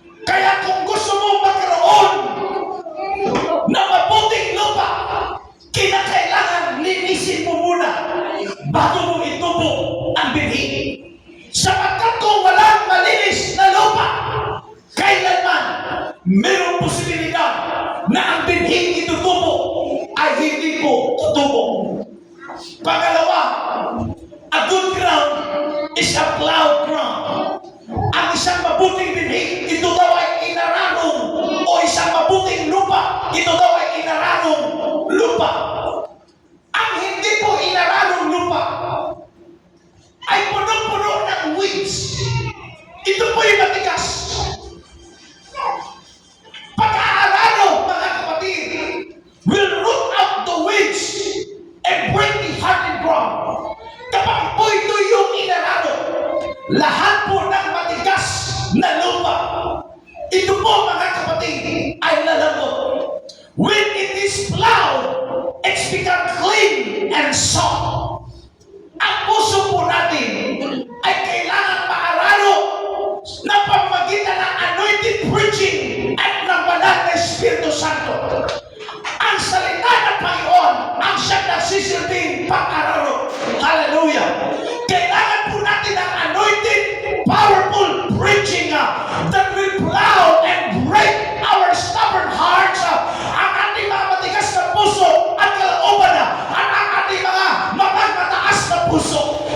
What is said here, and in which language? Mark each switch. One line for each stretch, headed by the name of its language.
Filipino: Kaya kung gusto mo magkaroon ng mabuting lupa, kinakailangan linisin mo muna bago mo itubo ang binhi. Sapagkat kung walang malinis na lupa, kailanman mayroong posibilidad na ang binhing itutubo ay hindi po tutubo.
English: Pangalawa, a good ground is a plowed ground.
Filipino: Ang isang mabuting binhi, ito daw ay inaranong, o isang mabuting lupa, ito daw ay inaranong lupa. Ang hindi po inaranong lupa ay punong-puno ng weeds. Ito po yung matigas. Pag-aararo, mga kapatid,
English: will root out the weeds and break the hardened ground.
Filipino: Kapag po ito yung inararo, lahat po ng matigas na lupa, ito po, mga kapatid, ay lalambot.
English: When it is plowed, it's become clean and soft.
Filipino: Ang puso po natin ay kailangan maararo ng pamamagitan ng anointed preaching at ng banal na Espiritu Santo. Ang salita ng Panginoon ang siyang nagsisilbing pang-araro. Hallelujah! Kailangan po natin ang
English: anointed, powerful preaching that will plow and break our stubborn hearts,
Filipino: ang ating mga matigas na puso at kalooban at ang ating mga mataas na puso.